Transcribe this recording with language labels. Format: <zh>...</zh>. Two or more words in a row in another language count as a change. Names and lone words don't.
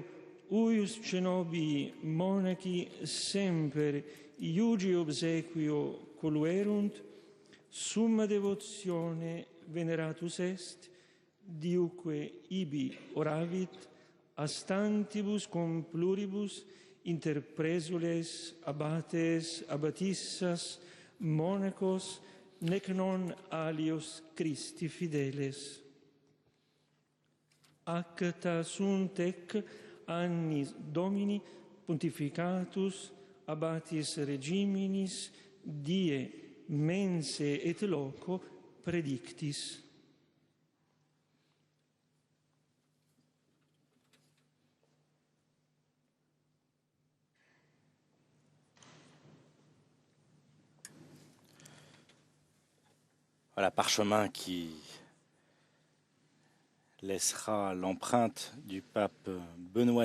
<la>uius cenobii monachi semper iugi obsequio coluerunt, summa devotione veneratus est, diuque ibi oravit, a stantibus cum pluribus interpresules abbates abbatissas monacos nec non alios Christi fideles. Acta sunt ec annis Domini pontificatus abbatis regiminis die mense et loco predictis.</la> <fr>Voilà, parchemin qui laissera l'empreinte du pape Benoît</fr>